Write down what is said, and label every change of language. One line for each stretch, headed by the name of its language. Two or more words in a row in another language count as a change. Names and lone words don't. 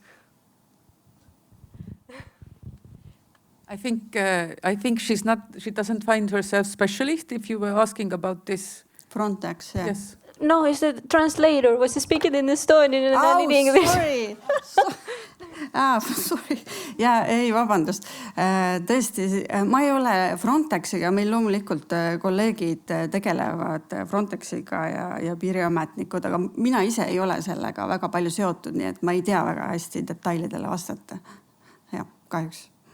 English: I think she doesn't find herself specialist if you were asking about this. Frontex, yeah. Yes. No, it's the translator was speaking in Estonian and then in English. Sorry. Sorry.
Estonian: Ja ei, vabandust. Tõesti, ma ei ole Frontexiga, meil loomulikult kolleegid tegelevad Frontexiga ja piiriametnikud, aga mina ise ei ole sellega väga palju seotud, nii et ma ei tea väga hästi detailidele vastata. Ja, kahjuks.